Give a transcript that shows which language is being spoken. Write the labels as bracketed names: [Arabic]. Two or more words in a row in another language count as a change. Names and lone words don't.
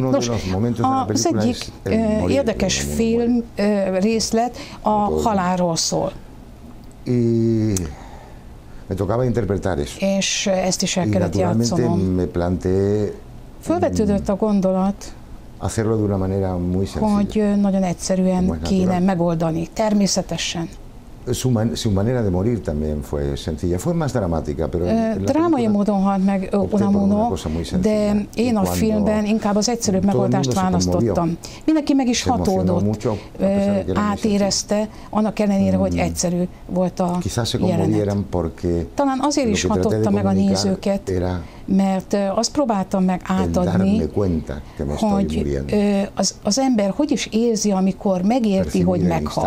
[Hungarian] Nos, az egyik érdekes film részlet a halálról szól. És ezt is el kellett játszanom. Fölvetődött a gondolat, hogy nagyon egyszerűen kéne megoldani, természetesen. [Spanish] Su manera de morir también fue sencilla, fue más dramática, pero [Hungarian] drámai módon halt meg Unamuno, de én a filmben inkább az egyszerűbb megoldást választottam. Mindenki meg is hatódott, átérezte, annak ellenére, hogy egyszerű volt a jelenet. Talán azért is hatotta meg a nézőket, mert azt próbáltam meg átadni, hogy az ember hogy is érzi, amikor megérti, hogy meghal.